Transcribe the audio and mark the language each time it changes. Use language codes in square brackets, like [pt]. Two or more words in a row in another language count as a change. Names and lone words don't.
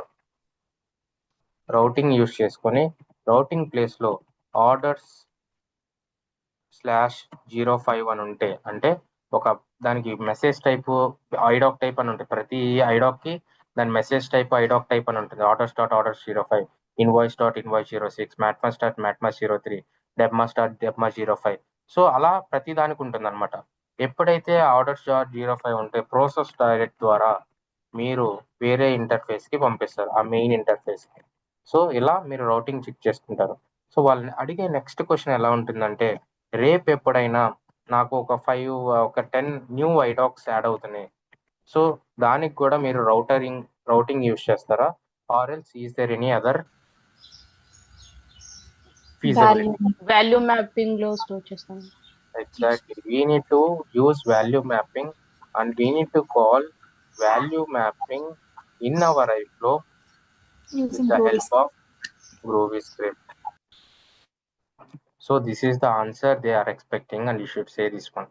[en] routing use [te] చేసుకొని రౌటింగ్ ప్లేస్లో ఆర్డర్స్ /05 అని ఉంటే, అంటే ఒక దానికి [en] message type IDoc type [te] అని ఉంటుంది. ప్రతి ఐడాక్కి దాని [en] message type IDoc type [te] అని ఉంటుంది. [en] orders.orders05, invoice.invoice06, matmas.matmas03, debmas.debmas05. [te] సో అలా ప్రతి దానికి ఉంటుంది అనమాట. ఎప్పుడైతే orders.05 ఉంటే [en] process direct [te] ద్వారా మీరు వేరే ఇంటర్ఫేస్కి పంపిస్తారు, ఆ [en] main interface. [te] సో ఇలా మీరు రౌటింగ్ చెక్ చేసుకుంటారు. సో వాళ్ళని అడిగే [en] next question [te] ఎలా ఉంటుందంటే, రేపు ఎప్పుడైనా నాకు ఒక 10 [en] new IDocs add [te] అవుతున్నాయి, సో దానికి కూడా మీరు [en] routing use [te] చేస్తారా, [en] or else is there any other feasibility? value mapping [te] లో స్టోర్ చేస్తాం. [en] Exactly. We need to use value mapping and we need to call value mapping in our iFlow with using the Groovy help of Groovy script. So this is the answer they are expecting and you should say this one.